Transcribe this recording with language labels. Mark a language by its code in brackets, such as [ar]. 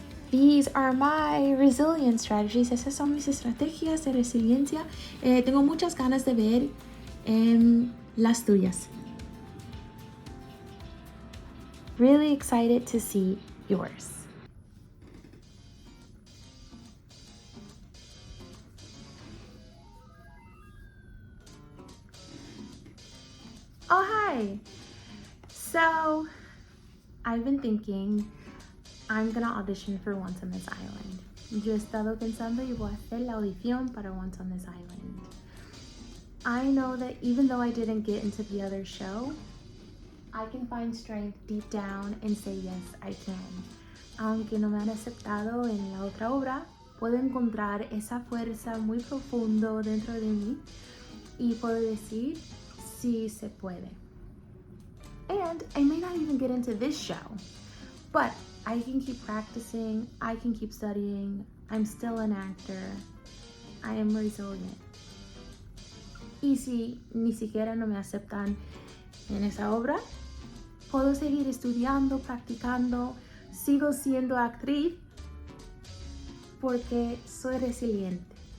[en] These are my resilience strategies. [es] Esas son mis estrategias de resiliencia. Tengo muchas ganas de ver las tuyas. [en] really excited to see yours. Oh, hi! So, I've been thinking I'm gonna audition for Once on This Island. [es] Yo he estado pensando y voy a hacer la audición para Once on This Island. [en] I know that even though I didn't get into the other show, I can find strength deep down and say yes, I can. [es] Aunque no me han aceptado en la otra obra, puedo encontrar esa fuerza muy profundo dentro de mí y puedo decir sí se puede. [en] And I may not even get into this show, but I can keep practicing, I can keep studying, I'm still an actor, I am resilient. [es] Y si ni siquiera no me aceptan en esa obra, puedo seguir estudiando, practicando, sigo siendo actriz porque soy resiliente.